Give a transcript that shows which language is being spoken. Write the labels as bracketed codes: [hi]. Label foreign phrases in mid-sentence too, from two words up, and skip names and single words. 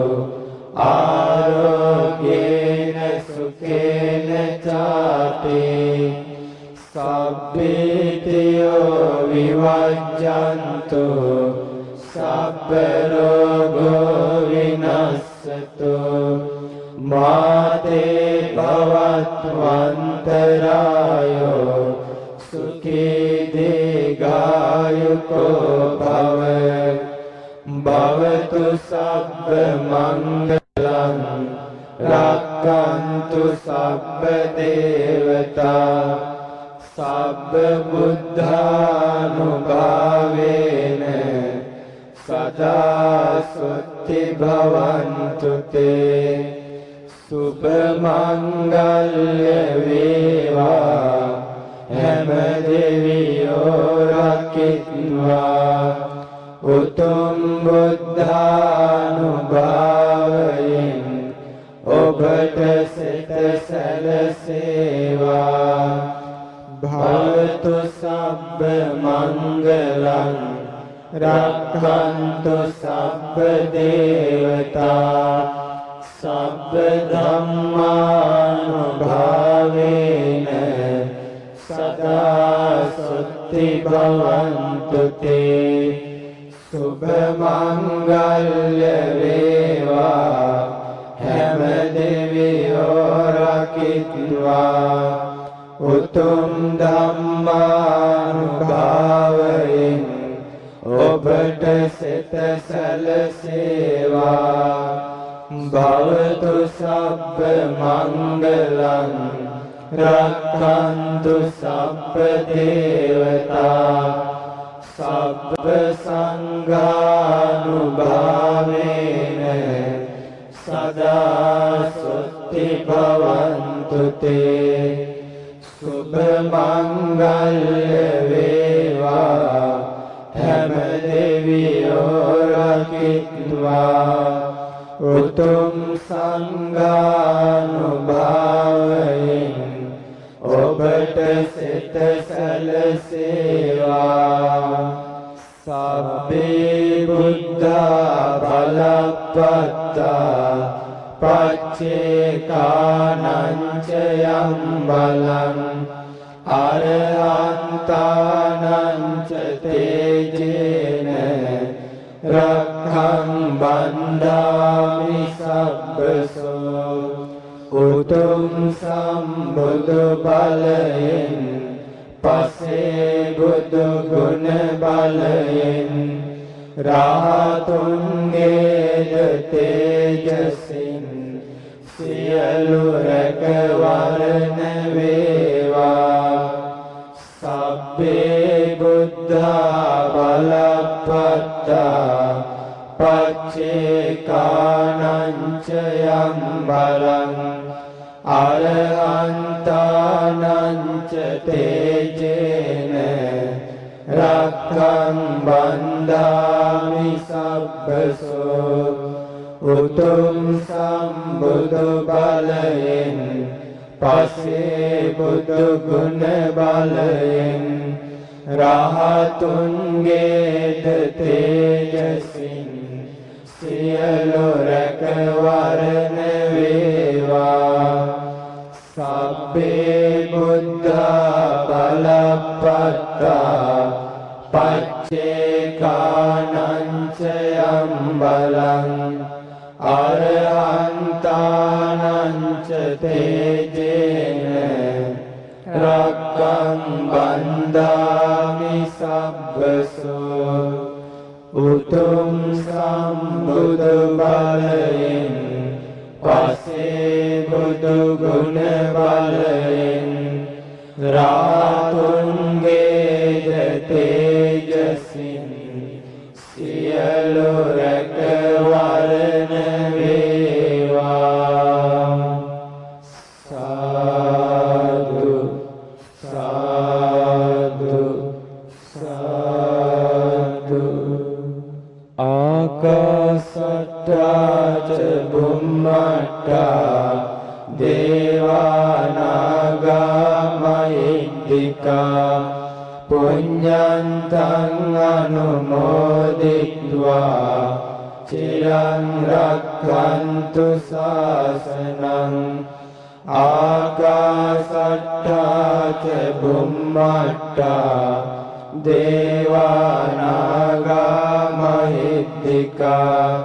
[pi] ආරෝග්‍යේන සුඛේන චාපි සබ්බේතයෝ විවජ්ජන්තු සබ්බ රෝගෝ විනස්සතු මාතේ භවත්වන්තරායෝ සුඛී දීඝායුකෝ භව භවතු සබ්බ මංගලං රක්ඛන්තු සබ්බ දේවතා සබ්බ බුද්ධානුභාවේන සදා සුත්ති භවන්තු තේ [si] සුභ මංගල්‍ය වේවා හැම දෙවියෝ රකිත්වා උතුම් බුද්ධානුභාවයෙන් ඔබට සිත [pi] සැලසේවා භවතු සබ්බ මංගලං රක්ඛන්තු සබ්බ දේවතා සබ්බ ධම්මානුභාවේන සුත්ති භවන්තු තේ [si] සුභ මංගල්‍ය වේවා හැම දෙවියෝ රකිත්වා උතුම් ධම්මානුභාවයෙන් ඔබට සිත සැලසේවා [pi] භවතු සබ්බ මංගලං රක්ඛන්තු සබ්බ දේවතා සබ්බ සංඝානුභාවේන සදා සුත්ති භවන්තු තේ [si] සුභ මංගල්‍ය වේවා හැම දෙවියෝ රකිත්වා උතුම් සංඝානුභාවයෙන් ඔබට සිත සැලසේවා [pi] සබ්බේ බුද්ධා බලප්පත්තා පච්චේකානං ච යම් බලං අරහන්තානං ච තේජේන රක්ඛං බන්ධාමි සබ්බසෝ [si] උතුම් සම්බුදු බලයෙන් පසේ බුදු ගුණ බලයෙන් රාතුන්ගේද තේජසින් සියලු රැකවරණ වේවා [pi] සබ්බේ බුද්ධා බලප්පත්තා පච්චේකානං ච යම් බලං අරහන්තානං ච තේජේන රක්ඛං බන්ධාමි සබ්බසෝ [si] උතුම් සම්බුදු බලයෙන් පසේ බුදු ගුණ බලයෙන් රහතුන්ගේද තේජසින් සියලු රැකවරණ වේවා [pi] සබ්බේ බුද්ධා බලප්පත්තා පච්චේකානං ච යම් බලං අරහන්තානං ච තේජේන රක්ඛං බන්ධාමි සබ්බසෝ [si] උතුම් සම්බුදු බලයෙන් පසේ බුදු ගුණ බලයෙන් රාතුන්ගේද තේජසින් සියලු රැකවරණ වේවා සාදු සාදු සාදු [pi] ආකාශට්ටා ච බුම්මට්ටා දේවානාගා මහිද්దికා පුඤ්ඤන්තං අනුමෝදිත්වා චිරං රක්ඛන්තු ශාසනං ආකාශට්ටා ච බුම්මට්ටා දේවානාගා මහිද්దికා